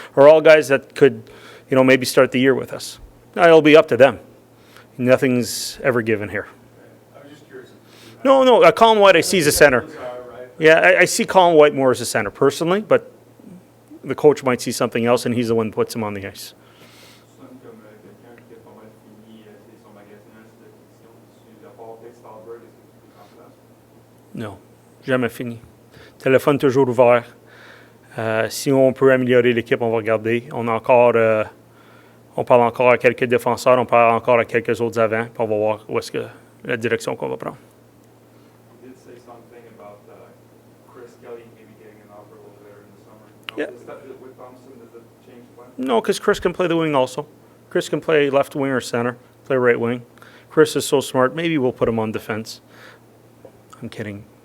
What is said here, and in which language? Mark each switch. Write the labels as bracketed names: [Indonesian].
[English] Are all guys that could, maybe start the year with us. Now, it'll be up to them. Nothing's ever given here. I was just curious. No. Colin White I see as a center. Right? Yeah, I see Colin White more as a center personally, but the coach might see something else, and he's the one who puts him on the ice. [French] Tu sonnes comme quelqu'un qui a pas mal fini son magasinage de position. Tu as pas fait Stallberg, est-ce que tu peux en place? Non, jamais fini. Téléphone toujours ouvert. Si on peut améliorer l'équipe, on va regarder. On parle encore à quelques défenseurs, on parle encore à quelques autres avant, puis on va voir où est-ce que la direction qu'on va prendre. [English] You did say something about Chris Kelly maybe getting an offer over there in the summer. Yeah. Is that with Thompson? Does it change plans? No, because Chris can play the wing also. Chris can play left wing or center, play right wing. Chris is so smart, maybe we'll put him on defense. I'm kidding.